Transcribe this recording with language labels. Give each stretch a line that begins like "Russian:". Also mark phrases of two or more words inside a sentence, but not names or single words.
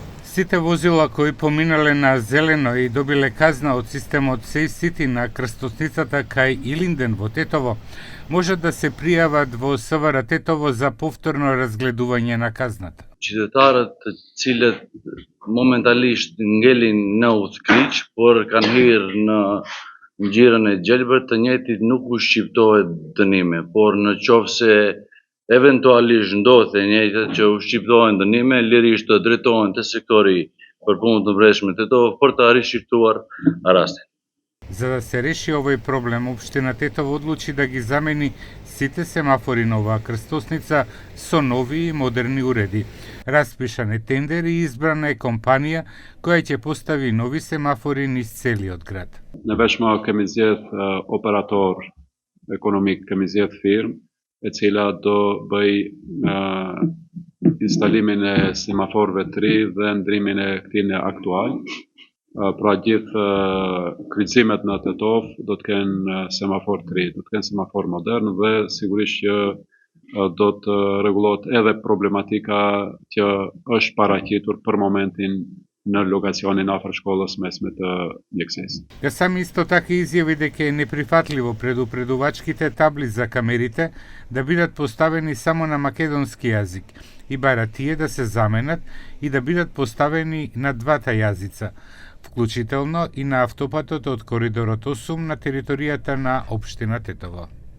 Macedonian: Сите возила кои поминале на зелено и добиле казна од системот SafeCity на крстосницата кај Илинден во Тетово, можат да се пријават во СВР Тетово за повторно разгледување на казната.
Albanian: Qytetarët të cilët momentalisht ngelin në udhëkriq, por kanë hyrë në ngjyrën e gjelbër, të njëjtit nuk u shqiptohet dënime, por në qoftë se eventualisht ndodhte njëjtët që u shqiptohen dënime, lirisht të drejtohen te sektori për punë të brendshme Tetovo për të rishqiptuar rastin.
Macedonian: За да се реши овој проблем, општина Тетово одлучи да ги замени сите семафори на оваа крстосница со нови и модерни уреди. Распишан е тендер и избрана е компанија која ќе постави нови семафори низ целиот град.
Albanian: Ne veç ma kemi zgjedh operator ekonomik, kemi zgjedh firmë e cila do bëj instalimin e semaforëve të ri dhe ndrimin e këtij në aktual. Pra gjithë kryqëzimet në Tetov do të kenë semafor të ri, do të kenë semafor modern dhe sigurisht që do të rregullohet edhe problematika që është paraqitur për momentin në lokacionin afër shkollës mesme të mjekësisë.
Macedonian: Ја сам исто така изјави дека е неприфатливо предупредувачките табли за камерите да бидат поставени само на македонски јазик и бара тие да се заменат и да бидат поставени на двата јазица, вклучително и на автопатот од коридорот 8 на територијата на општина Тетово.